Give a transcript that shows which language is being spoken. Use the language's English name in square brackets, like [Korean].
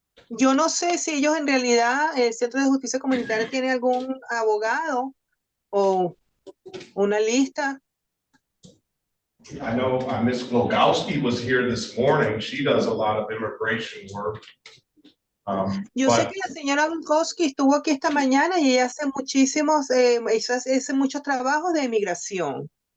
[Spanish] Yo no sé si ellos en realidad, el Centro de Justicia Comunitaria tiene algún abogado o una lista. [English] I know Ms. Glogowski was here this morning. She does a lot of immigration work. [Spanish] Yo sé que la señora Bukowski estuvo aquí esta mañana y ella hace hace muchos trabajos de inmigración.